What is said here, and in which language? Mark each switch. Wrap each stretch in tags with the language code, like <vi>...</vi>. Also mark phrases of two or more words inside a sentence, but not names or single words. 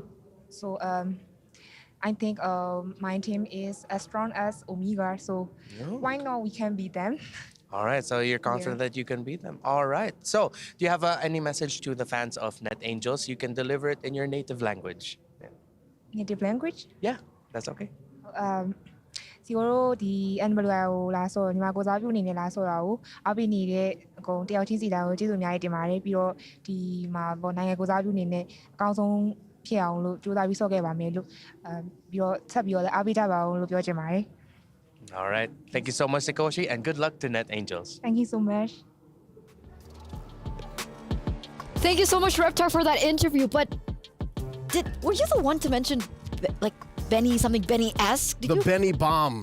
<en>So I think my team is as strong as Omega. So why not we can beat them? All right, so you're confident that you can beat them. All right. So, do you have any message to the fans of Net Angels? You can deliver it in your native language. Yeah. Native language? Yeah, that's okay.</en> <my>စီကိုတို့ဒီ MWI ကိုလာဆိုညီမကိုစားပြုအနေနဲ့လာဆိုတာကိုအားပေးနေတဲ့အကုန်တယောက်ချင်းစီတိုင်းကိုကျေးဇူးအများကြီးတင်ပါတယ်ပြီးတော့ဒီမှာပေါ့နိုင်ငံကိုစားပြုအနေနဲ့အကောင်းဆုံးဖြစ်အောင်လို့ကြိုးစားပြီးဆော့ခဲ့ပါမယ်လို့ပြီးတော့ဆက်ပြီးတော့လည်းအားပေးကြပါအောင်လို့ပြောချင်ပါတယ်</my> <en>All right. Thank you so much, Sakoshi, and good luck to Net Angels. Thank you so much. Thank you so much, Reptar, for that interview. But were you the one to mention like Benny-esque? The Benny bomb.</en>